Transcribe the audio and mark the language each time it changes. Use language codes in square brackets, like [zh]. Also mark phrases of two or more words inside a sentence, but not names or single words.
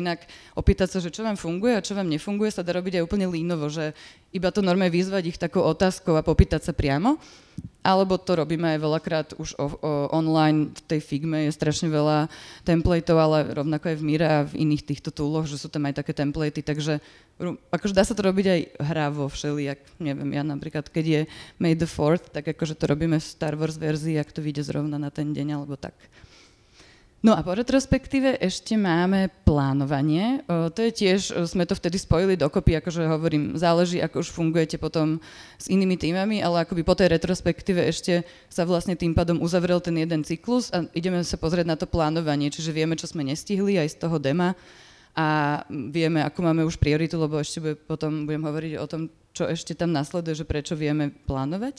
[sk] inak opýtať sa, že čo vám funguje a čo vám nefunguje, sa dá robiť aj úplne línovo, že iba to normálne vyzvať ich takou otázkou a popýtať sa priamo, alebo to robíme aj veľakrát už online, v tej Figme je strašne veľa templateov, ale rovnako aj v Mire a v iných týchto tooloch, že sú tam aj také templatey, takže akože dá sa to robiť aj hravo všelijak, neviem, ja napríklad, keď je [en] May the 4th, [sk] tak akože to robíme v Star Wars verzii, ak to vyjde zrovna na ten deň, alebo tak. No a po retrospektíve ešte máme plánovanie. To je tiež, sme to vtedy spojili dokopy, akože hovorím, záleží, ako už fungujete potom s inými týmami, ale akoby po tej retrospektíve ešte sa vlastne tým pádom uzavrel ten jeden cyklus a ideme sa pozrieť na to plánovanie, čiže vieme, čo sme nestihli aj z toho dema a vieme, ako máme už prioritu, lebo ešte potom budem hovoriť o tom, čo ešte tam nasleduje, že prečo vieme plánovať.